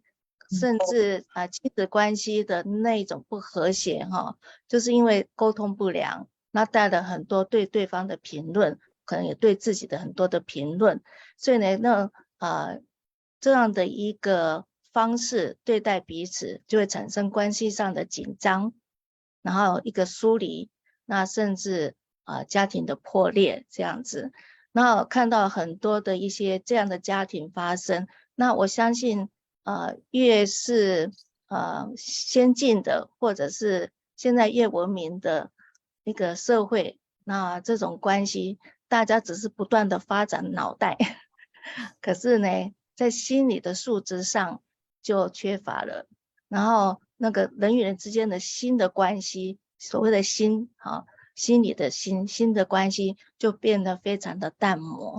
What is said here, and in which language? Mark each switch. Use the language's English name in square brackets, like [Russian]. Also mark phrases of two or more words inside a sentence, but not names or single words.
[Chinese] 甚至親子關係的那種不和諧哈，就是因為溝通不良，那帶了很多對對方的評論，可能也對自己的很多的評論，所以呢，這樣的一個方式對待彼此，就會產生關係上的緊張，然後一個疏離，那甚至家庭的破裂這樣子。那我看到很多的一些這樣的家庭發生，那我相信。越是先進的，或者是現在越文明的一個社會，那這種關係，大家只是不斷的發展腦袋，可是呢，在心理的素質上就缺乏了。然後那個人與人之間的心的關係，所謂的心，心理的心的關係就變得非常的淡漠。